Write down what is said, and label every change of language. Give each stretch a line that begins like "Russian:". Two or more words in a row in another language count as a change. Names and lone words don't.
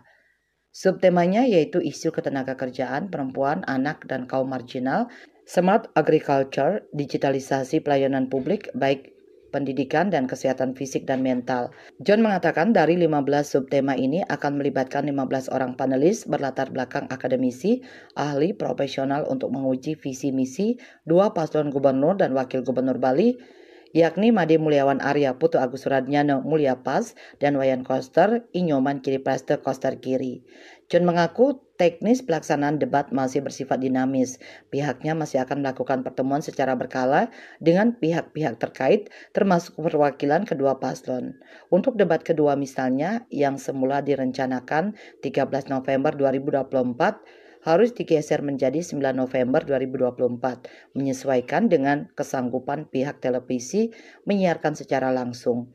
Indonesian: Subtemanya yaitu isu ketenagakerjaan, perempuan, anak, dan kaum marginal,
English: smart agriculture,
Indonesian: digitalisasi pelayanan publik, baik pendidikan dan kesehatan fisik dan mental. John mengatakan dari 15 subtema ini akan melibatkan 15 orang panelis berlatar belakang akademisi, ahli, profesional untuk menguji visi misi dua paslon gubernur dan wakil gubernur Bali, yakni Made Mulyawan Arya Putu Agus Suradnyana Mulya Pas dan Wayan Koster Inyoman Kiri Praste Koster Kiri. John mengaku teknis pelaksanaan debat masih bersifat dinamis. Pihaknya masih akan melakukan pertemuan secara berkala dengan pihak-pihak terkait termasuk perwakilan kedua paslon. Untuk debat kedua misalnya yang semula direncanakan 13 November 2024 harus digeser menjadi 9 November 2024, menyesuaikan dengan kesanggupan pihak televisi menyiarkan secara langsung.